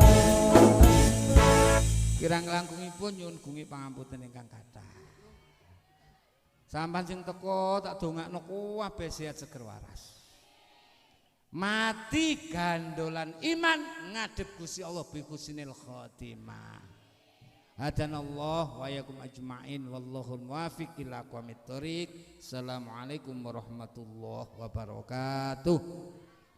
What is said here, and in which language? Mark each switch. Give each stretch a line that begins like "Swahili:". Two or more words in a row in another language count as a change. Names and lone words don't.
Javanese: Kirang langkungipun nyuwun gungi pangapunten ingkang kathah. Sampan sing teko tak dongakno kabeh sehat seger waras. Mati gandolan iman ngadep Gusti Allah
Arabic: بحسن الخاتمة. هدانا الله وإياكم أجمعين والله الموفق إلى أقوم الطريق. السلام عليكم ورحمة الله وبركاته.